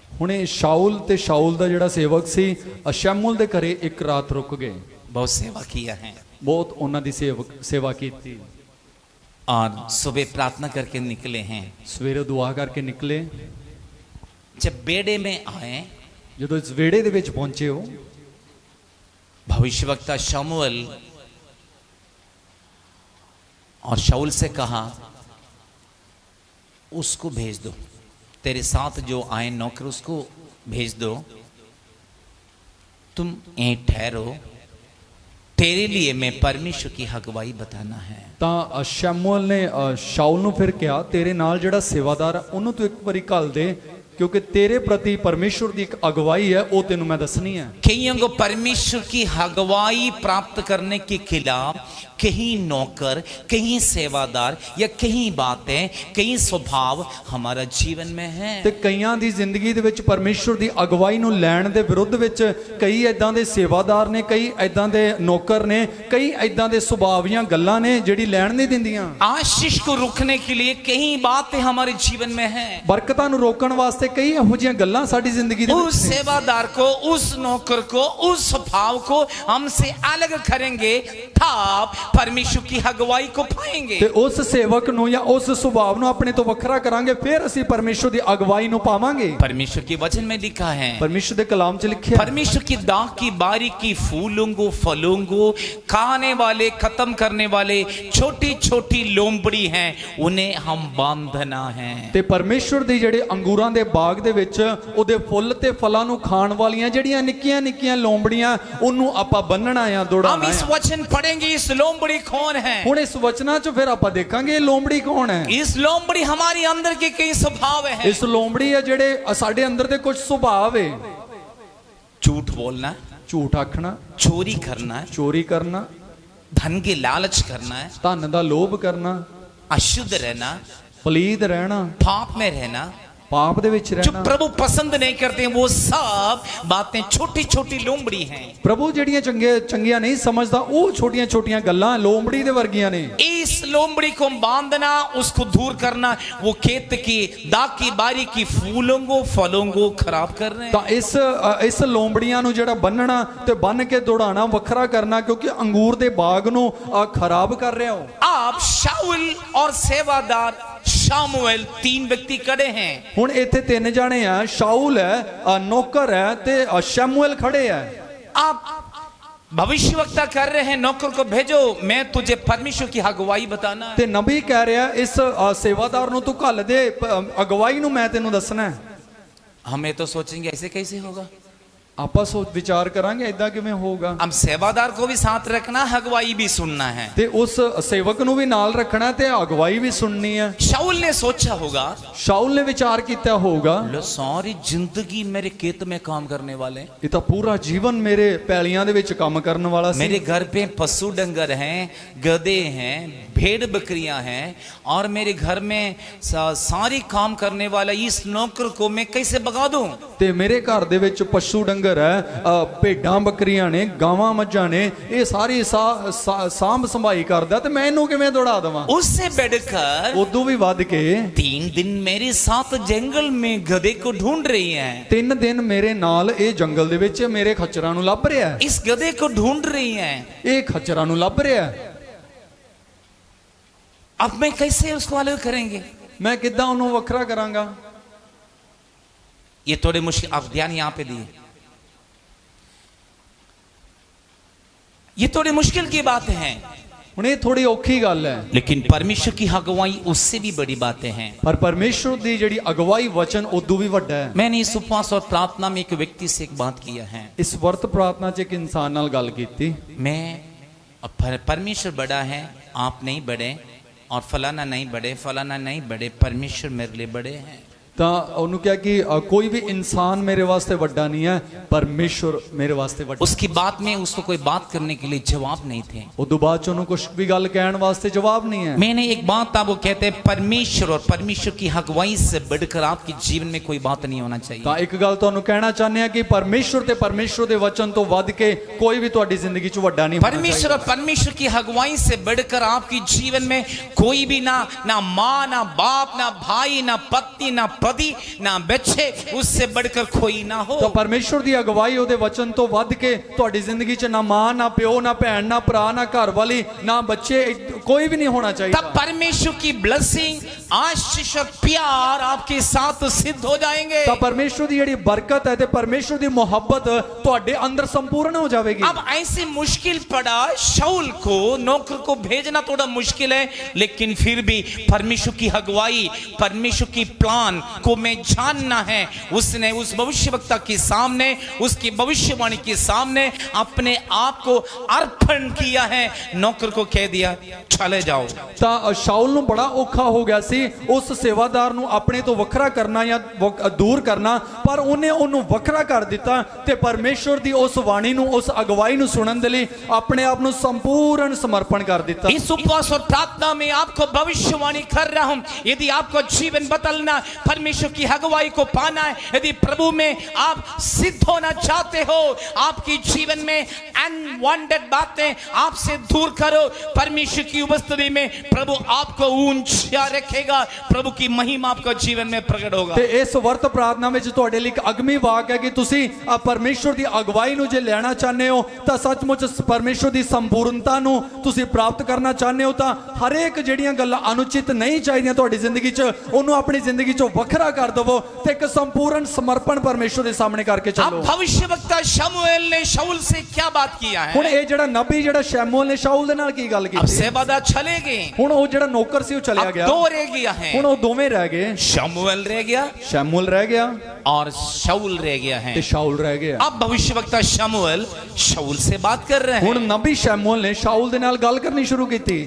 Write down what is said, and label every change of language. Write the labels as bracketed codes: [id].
[pa] ਹੁਣ ਇਹ ਸ਼ਾਉਲ ਤੇ ਸ਼ਾਉਲ ਦਾ ਜਿਹੜਾ ਸੇਵਕ ਸੀ ਸ਼ਮੂਏਲ ਦੇ ਘਰੇ ਇੱਕ ਰਾਤ ਰੁਕ ਗਏ। [hi] बहुत सेवा किया है [pa] ਬਹੁਤ ਉਹਨਾਂ ਦੀ ਸੇਵਾ ਕੀਤੀ। [hi] और सुबह प्रार्थना करके निकले हैं। [pa] ਸਵੇਰੇ ਦੁਆ ਕਰਕੇ ਨਿਕਲੇ। [hi] जब बेड़े में आए, [pa] ਜਦੋਂ ਇਸ ਵਿਹੜੇ ਦੇ ਵਿੱਚ ਪਹੁੰਚੇ ਹੋ, [hi] भविष्यवक्ता शमूएल और शाऊल से कहा उसको भेज दो, तेरे साथ जो आए नौकर उसको भेज दो, तुम यहीं ठहरो, तेरे लिए मैं परमेश्वर की हगवाई बताना है। [pa] ਤਾਂ ਸ਼ਮੂਏਲ ਨੇ ਸ਼ਾਉਲ ਨੂੰ ਫਿਰ ਕਿਹਾ ਤੇਰੇ ਨਾਲ ਜਿਹੜਾ ਸੇਵਾਦਾਰ ਆ ਉਹਨੂੰ ਤੂੰ ਇੱਕ ਵਾਰੀ ਘੱਲ ਦੇ, [hi] क्योंकि तेरे प्रति परमेश्वर की एक अगवाई [pa] है वो तेनू मैं दसनी है। [hi] कईयों को परमेश्वर की अगवाई प्राप्त करने के खिलाफ कहीं नौकर, कहीं सेवादार या कहीं बातें, कहीं स्वभाव हमारा जीवन में है। [pa] ਤੇ ਕਈਆਂ ਦੀ ਜ਼ਿੰਦਗੀ ਦੇ ਵਿੱਚ ਪਰਮੇਸ਼ਵਰ ਦੀ ਅਗਵਾਈ ਨੂੰ ਲੈਣ ਦੇ ਵਿਰੁੱਧ ਵਿੱਚ ਕਈ ਐਦਾਂ ਦੇ ਸੇਵਾਦਾਰ ਨੇ, ਕਈ ਐਦਾਂ ਦੇ ਨੌਕਰ ਨੇ, ਕਈ ਐਦਾਂ ਦੇ ਸੁਭਾਵੀਆਂ ਗੱਲਾਂ ਨੇ ਜਿਹੜੀ ਲੈਣ ਨਹੀਂ ਦਿੰਦੀਆਂ। [hi] आशीष को रोकने के लिए कहीं बातें हमारे जीवन में है। [pa] ਬਰਕਤਾਂ ਨੂੰ ਰੋਕਣ ਵਾਸਤੇ वास्ते कई ਇਹੋ ਜਿਹੀਆਂ ਗੱਲਾਂ ਸਾਡੀ ਜ਼ਿੰਦਗੀ ਦੇ [hi] उस [pa] ਵਿੱਚ ਨੇ। [hi] सेवादार को, उस नौकर को, उस स्वभाव को हमसे अलग करेंगे, तब परमेश्वर की अगुवाई को पाएंगे। [pa] ਤੇ ਉਸ ਸੇਵਕ ਨੂੰ ਜਾਂ ਉਸ ਸੁਭਾਅ ਨੂੰ ਆਪਣੇ ਤੋਂ ਵੱਖਰਾ ਕਰਾਂਗੇ, ਫਿਰ ਅਸੀਂ ਪਰਮੇਸ਼ਰ ਦੀ ਅਗਵਾਈ ਨੂੰ ਪਾਵਾਂਗੇ। [hi] परमेश्वर के वचन में लिखा है, [pa] ਪਰਮੇਸ਼ਰ ਦੇ ਕਲਾਮ 'ਚ ਲਿਖਿਆ [hi] परमेश्वर की दाग की बारी की फूलों को, फलों को खाने वाले, खत्म करने वाले छोटी छोटी लोमड़ी हैं, उन्हें हम बांधना है। [pa] ਤੇ ਪਰਮੇਸ਼ਰ ਦੀ ਜਿਹੜੇ ਅੰਗੂਰਾਂ ਦੇ ਬਾਗ ਦੇ ਵਿੱਚ ਉਹਦੇ ਫੁੱਲ ਤੇ ਫਲਾਂ ਨੂੰ ਖਾਣ ਵਾਲੀਆਂ ਜਿਹੜੀਆਂ ਨਿੱਕੀਆਂ ਨਿੱਕੀਆਂ ਲੋਂਬੜੀਆਂ, ਉਹਨੂੰ ਆਪਾਂ ਬੰਨਣਾ ਆ, [hi] हम [pa] ਦੌੜਾਉਣਾ [hi] इस [pa] ਆ। [hi] वचन पढ़ेंगे, इस लोमड़ी कौन है। [pa] ਹੁਣ ਇਸ ਵਚਨਾਂ 'ਚ ਫਿਰ ਆਪਾਂ ਦੇਖਾਂਗੇ ਇਹ ਲੋਂਬੜੀ ਕੌਣ ਹੈ। [hi] इस लोमड़ी हमारी अंदर के कई स्वभाव है। [pa] ਇਸ ਲੋਂਬੜੀ ਆ ਜਿਹੜੇ ਸਾਡੇ ਅੰਦਰ ਦੇ ਕੁਝ ਸੁਭਾਅ ਏ। [hi] झूठ बोलना, [pa] ਝੂਠ ਆਖਣਾ, [hi] चोरी करना, [pa] ਚੋਰੀ ਕਰਨਾ, [hi] धन के लालच करना है, [pa] ਧਨ ਦਾ ਲੋਭ ਕਰਨਾ, [hi] अशुद्ध रहना, [pa] ਪਲੀਦ ਰਹਿਣਾ, [hi] पाप में रहना, [pa] ਪਾਪ ਦੇ ਵਿੱਚ [hi] जो [pa] ਰਹਿਣਾ। [hi] प्रभु पसंद नहीं करते हैं, वो सब बातें छोटी छोटी लोमड़ी हैं। [pa] ਪ੍ਰਭੂ ਜਿਹੜੀਆਂ ਚੰਗੀਆਂ ਨਹੀਂ ਸਮਝਦਾ, ਉਹ ਛੋਟੀਆਂ ਛੋਟੀਆਂ ਗੱਲਾਂ ਲੋਂਬੜੀ ਦੇ ਵਰਗੀਆਂ ਨੇ। [hi] इस लोमड़ी को बांधना, उसको दूर करना, वो खेत की दाग की बारी की फूलों को, फलों को खराब कर रहे हैं। [pa] ਤਾਂ ਇਸ ਲੋਂਬੜੀਆਂ ਨੂੰ ਜਿਹੜਾ ਬੰਨਣਾ ਤੇ ਬੰਨ ਕੇ ਦੌੜਾਉਣਾ, ਵੱਖਰਾ ਕਰਨਾ, ਕਿਉਂਕਿ ਅੰਗੂਰ ਦੇ ਬਾਗ ਨੂੰ ਖਰਾਬ ਕਰ ਰਿਹਾ ਹੋ। [hi] आप शाऊल और सेवादार शामुएल, तीन व्यक्ति खड़े हैं। [pa] ਹੁਣ ਇੱਥੇ ਤਿੰਨ ਜਾਣੇ ਆ, ਸ਼ਾਊਲ ਹੈ, ਨੌਕਰ ਹੈ ਤੇ ਸ਼ਮੂएल ਖੜੇ ਆ। [hi] आप भविष्यवक्ता कर रहे हैं, नौकर को भेजो, मैं तुझे परमेश्वर की अगुवाई बताना है। [pa] ਤੇ ਨਬੀ ਕਹਿ ਰਿਹਾ ਇਸ ਸੇਵਾਦਾਰ ਨੂੰ ਤੂੰ ਘੱਲ ਦੇ, ਅਗਵਾਈ ਨੂੰ ਮੈਂ ਤੈਨੂੰ ਦੱਸਣਾ ਹੈ। [hi] हमें तो सोचेंगे ऐसे कैसे होगा। [pa] ਆਪਾਂ ਸੋਚ ਵਿਚਾਰ ਕਰਾਂਗੇ ਇਦਾਂ ਕਿਵੇਂ ਹੋਊਗਾ। [hi] हम सेवादार को भी साथ रखना, अगुवाई भी सुनना है। [pa] ਤੇ ਉਸ ਸੇਵਕ ਨੂੰ ਵੀ ਨਾਲ ਰੱਖਣਾ ਤੇ ਅਗਵਾਈ ਵੀ ਸੁਣਨੀ ਹੈ। [hi] शाऊल ने सोचा होगा, [pa] ਸ਼ਾਊਲ ਨੇ ਵਿਚਾਰ ਕੀਤਾ ਹੋਊਗਾ, [hi] लो सारी जिंदगी मेरे खेत में काम करने वाले, [pa] ਇਹ ਤਾਂ ਪੂਰਾ ਜੀਵਨ ਮੇਰੇ ਪੈਲੀਆਂ ਦੇ ਵਿੱਚ ਕੰਮ ਕਰਨ ਵਾਲਾ ਸੀ। [hi] मेरे घर पे पशु डंगर हैं, गधे हैं, भेड़ बकरियां हैं, और मेरे घर में सारी काम करने वाला इस नौकर को मैं कैसे भगा दूं। [pa] ਤੇ ਮੇਰੇ ਘਰ ਦੇ ਵਿੱਚ ਪਸ਼ੂ ਡੰਗਰ ਹੈ, ਭੇਡਾਂ ਬੱਕਰੀਆਂ ਨੇ, ਗਾਵਾਂ ਮੱਝਾਂ ਨੇ, ਇਹ ਸਾਰੀ ਸਾਂਭ ਸੰਭਾਈ ਕਰਦਾ, ਤੇ ਮੈਂ ਇਹਨੂੰ ਕਿਵੇਂ ਦੌੜਾ ਦੇਵਾਂ। [hi] उससे बढ़कर [pa] ਉਦੋਂ ਵੀ ਵੱਧ ਕੇ [hi] 3 दिन मेरे साथ जंगल में गधे को ढूंढ रही है। [pa] 3 ਦਿਨ ਮੇਰੇ ਨਾਲ ਇਹ ਜੰਗਲ ਦੇ ਵਿੱਚ ਮੇਰੇ ਖੱਚਰਾਂ ਨੂੰ ਲੱਭ ਰਿਹਾ ਹੈ। [hi] इस गधे को ढूंढ रही है। [pa] ਇਹ ਖੱਚਰਾਂ ਨੂੰ ਲੱਭ ਰਿਹਾ ਹੈ। [hi] अब मैं कैसे उसको अलग करेंगे। [pa] ਮੈਂ ਕਿੱਦਾਂ ਉਹਨੂੰ ਵੱਖਰਾ ਕਰਾਂਗਾ। [hi] ये थोड़े मुश्किल, आप ध्यान यहां पे दिए, ये थोड़ी मुश्किल की बात है, [pa] ਹੁਣ ਇਹ ਥੋੜੀ ਔਖੀ ਗੱਲ ਹੈ, [hi] लेकिन परमेश्वर की अगुवाई उससे भी बड़ी बातें हैं। [pa] ਪਰ ਪਰਮੇਸ਼ਰ ਦੀ ਜਿਹੜੀ ਅਗਵਾਈ ਵਚਨ ਉਦੋਂ ਵੀ ਵੱਡਾ ਹੈ। [hi] मैंने इस उपवास और प्रार्थना में एक व्यक्ति से एक बात किया है। [pa] ਇਸ ਵਰਤ ਪ੍ਰਾਰਥਨਾ 'ਚ ਇੱਕ ਇਨਸਾਨ ਨਾਲ ਗੱਲ ਕੀਤੀ। [hi] मैं परमेश्वर बड़ा है, आप नहीं बड़े, और फलाना नहीं बड़े, फलाना नहीं बड़े, परमेश्वर मेरे लिए बड़े हैं। [pa] ਤਾਂ ਉਹਨੂੰ ਕਿਹਾ ਕਿ ਕੋਈ ਵੀ ਇਨਸਾਨ ਮੇਰੇ ਵਾਸਤੇ ਵੱਡਾ ਨਹੀਂ ਹੈ, ਪਰਮੇਸ਼ਰ ਮੇਰੇ ਵਾਸਤੇ ਵੱਡਾ। [hi] उसकी बात में उसको कोई बात करने के लिए जवाब नहीं थे। [pa] ਉਦੋਂ ਬਾਅਦ 'ਚ ਉਹਨੂੰ ਕੁਝ ਵੀ ਗੱਲ ਕਹਿਣ ਵਾਸਤੇ ਜਵਾਬ ਨਹੀਂ ਹੈ। [hi] मैंने एक बात था, वो कहते हैं परमेश्वर और परमेश्वर की अगुवाई से बढ़कर आपके जीवन में कोई बात नहीं होना चाहिए। [pa] ਤਾਂ ਇੱਕ ਗੱਲ ਤੁਹਾਨੂੰ ਕਹਿਣਾ ਚਾਹੁੰਦੇ ਆ ਕਿ ਪਰਮੇਸ਼ਰ ਤੇ ਪਰਮੇਸ਼ਰ ਦੇ ਵਚਨ ਤੋਂ ਵੱਧ ਕੇ ਕੋਈ ਵੀ ਤੁਹਾਡੀ ਜ਼ਿੰਦਗੀ 'ਚ ਵੱਡਾ ਨਹੀਂ ਹੋਣਾ [hi] परमेश्वर और परमेश्वर की अगुवाई से बढ़कर आपके जीवन में कोई भी ना माँ, ना बाप, ना भाई, ना पत्नी, ना पति, ना बच्चे, उससे बढ़कर कोई ना हो। [pa] ਤਾਂ ਪਰਮੇਸ਼ਰ ਦੀ ਅਗਵਾਈ ਉਹਦੇ ਵਚਨ ਤੋਂ ਵੱਧ ਕੇ ਤੁਹਾਡੀ ਜ਼ਿੰਦਗੀ 'ਚ ਨਾ ਮਾਂ, ਨਾ ਪਿਓ, ਨਾ ਭੈਣ, ਨਾ ਭਰਾ, ਨਾ ਘਰ ਵਾਲੀ, ਨਾ ਬੱਚੇ, ਕੋਈ ਵੀ ਨਹੀਂ ਹੋਣਾ ਚਾਹੀਦਾ। [hi] तब परमेश्वर की ब्लेसिंग, आशीष और प्यार आपके साथ सिद्ध हो जाएंगे। [pa] ਤਾਂ ਪਰਮੇਸ਼ਰ ਦੀ ਜਿਹੜੀ ਬਰਕਤ ਹੈ ਤੇ ਪਰਮੇਸ਼ਰ ਦੀ ਮੁਹੱਬਤ ਤੁਹਾਡੇ ਅੰਦਰ ਸੰਪੂਰਨ ਹੋ ਜਾਵੇਗੀ। [hi] अब ऐसे मुश्किल पड़ा शाऊल को, नौकर को भेजना थोड़ा मुश्किल है, लेकिन फिर भी परमेश्वर की अगुवाई, परमेश्वर की प्लान को मैं जानना है। उसने उस भविष्यवक्ता के सामने, उसकी भविष्यवाणी के सामने अपने आप को अर्पण किया है। नौकर को कह दिया चले जाओ। [pa] ਤਾਂ ਸ਼ਾਊਲ ਨੂੰ ਬੜਾ ਔਖਾ ਹੋ ਗਿਆ ਸੀ ਉਸ ਸੇਵਾਦਾਰ ਨੂੰ ਆਪਣੇ ਤੋਂ ਵੱਖਰਾ ਕਰਨਾ ਜਾਂ ਦੂਰ ਕਰਨਾ, ਪਰ ਉਹਨੇ ਉਹਨੂੰ ਵੱਖਰਾ ਕਰ ਦਿੱਤਾ ਤੇ ਪਰਮੇਸ਼ਰ ਦੀ ਉਸ ਬਾਣੀ ਨੂੰ, ਉਸ ਅਗਵਾਈ ਨੂੰ ਸੁਣਨ ਦੇ ਲਈ ਆਪਣੇ ਆਪ ਨੂੰ ਸੰਪੂਰਨ ਸਮਰਪਣ ਕਰ ਦਿੱਤਾ। [hi] इस उपवास और प्रार्थना में आपको भविष्यवाणी कर रहा हूं, यदि आपको जीवन बदलना, परमेश्वर परमेश्वर की अगुवाई को पाना है, यदि प्रभु में आप सिद्ध होना चाहते हो, आपकी जीवन में अनवांटेड बातें आपसे दूर करो, परमेश्वर की उपस्थिति में प्रभु आपको ऊंचा रखेगा, प्रभु की महिमा आपको जीवन में प्रकट होगा। [pa] ਤੇ ਇਸ ਵਰਤ ਪ੍ਰਾਰਥਨਾ ਵਿੱਚ ਤੁਹਾਡੇ ਲਈ ਇੱਕ ਅਗਮੀ ਵਾਕ ਹੈ ਕਿ ਤੁਸੀਂ ਪਰਮੇਸ਼ਵਰ ਦੀ ਅਗਵਾਈ ਨੂੰ ਜੇ ਲੈਣਾ ਚਾਹੁੰਦੇ ਹੋ ਤਾਂ ਸੱਚਮੁੱਚ ਪਰਮੇਸ਼ਵਰ ਦੀ ਸੰਪੂਰਨਤਾ ਨੂੰ ਤੁਸੀਂ ਪ੍ਰਾਪਤ ਕਰਨਾ ਚਾਹੁੰਦੇ ਹੋ ਤਾਂ ਹਰੇਕ ਜਿਹੜੀਆਂ ਗੱਲਾਂ ਅਨੁਚਿਤ ਨਹੀਂ ਚਾਹੀਦੀਆਂ ਤੁਹਾਡੀ ਜ਼ਿੰਦਗੀ 'ਚ ਉਹਨੂੰ ਆਪਣੀ ਜ਼ਿੰਦਗੀ 'ਚੋਂ ਵੱਖਰਾ ਕਰ ਦਵੋ ਤੇ ਇੱਕ ਸੰਪੂਰਨ ਸਮਰਪਣ ਪਰਮੇਸ਼ਵਰ ਦੇ ਸਾਹਮਣੇ ਕਰਕੇ [hi] अब [pa] ਚੱਲੋ। [hi] भविष्यवक्ता शमूएल ने शाऊल से क्या बात किया है? [pa] ਹੁਣ ਇਹ ਜਿਹੜਾ ਨਬੀ ਜਿਹੜਾ ਸ਼ੈਮੂਅਲ ਨੇ ਸ਼ਾਊਲ ਦੇ ਨਾਲ ਕੀ ਗੱਲ [hi] अब [pa] ਕੀਤੀ? [hi] सेबादा चले गए, [pa] ਹੁਣ ਉਹ ਜਿਹੜਾ ਨੌਕਰ ਸੀ ਉਹ ਚਲਿਆ [hi] अब [pa] ਗਿਆ, [hi] दो रह गया है, [pa] ਹੁਣ ਉਹ ਦੋਵੇਂ ਰਹਿ ਗਏ, [hi] शमूएल रह गया [pa] ਸ਼ੈਮੂਅਲ ਰਹਿ ਗਿਆ [hi] और शाऊल रह गया है। [pa] ਤੇ ਸ਼ਾਊਲ ਰਹਿ ਗਿਆ। [hi] अब भविष्यवक्ता शमूएल शाऊल से बात कर रहे [pa] ਹੁਣ [hi] हैं। [pa] ਨਬੀ ਸ਼ੈਮੂਅਲ ਨੇ ਸ਼ਾਊਲ ਦੇ ਨਾਲ ਗੱਲ ਕਰਨੀ ਸ਼ੁਰੂ ਕੀਤੀ।